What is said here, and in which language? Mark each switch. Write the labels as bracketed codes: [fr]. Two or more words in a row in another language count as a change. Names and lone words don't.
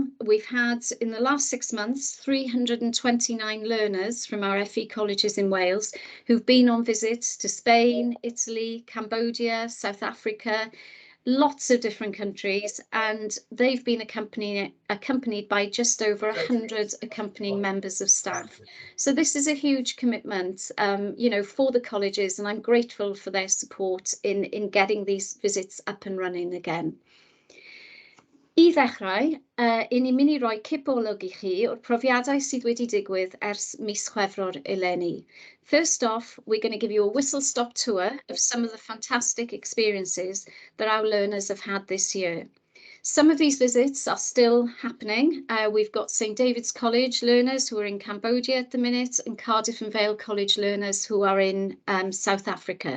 [en] We've had in the last 6 months 329 learners from our FE colleges in Wales who've been on visits to Spain, Italy, Cambodia, South Africa, lots of different countries, and they've been accompanied by just over 100 accompanying members of staff. So this is a huge commitment, for the colleges, and I'm grateful for their support in getting these visits up and running again. [cy] I ddechrau, i ni mynd I roi cipolwg I chi o'r profiadau sydd wedi digwydd ers mis Chwefror eleni. [en] First off, we're going to give you a whistle-stop tour of some of the fantastic experiences that our learners have had this year. Some of these visits are still happening. We've got St David's College learners who are in Cambodia at the minute and Cardiff and Vale College learners who are in South Africa.